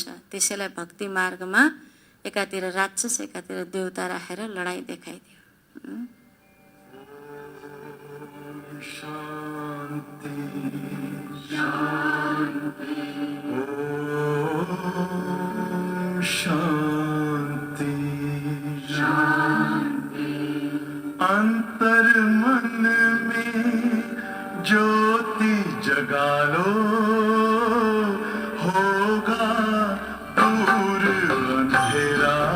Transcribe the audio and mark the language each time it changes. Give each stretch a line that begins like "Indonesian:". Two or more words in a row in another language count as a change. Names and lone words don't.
Nepali: त्यसैलाई भक्ति मार्गमा एकातिर राक्षस एकातिर देवता राखेर लडाईँ देखाइदियो।
Sanskrit: शान्ति शान्ति ओम शान्ति शान्ति।
Hindi: अंतर मन में ज्योति जगा लो, होगा दूर अंधेरा।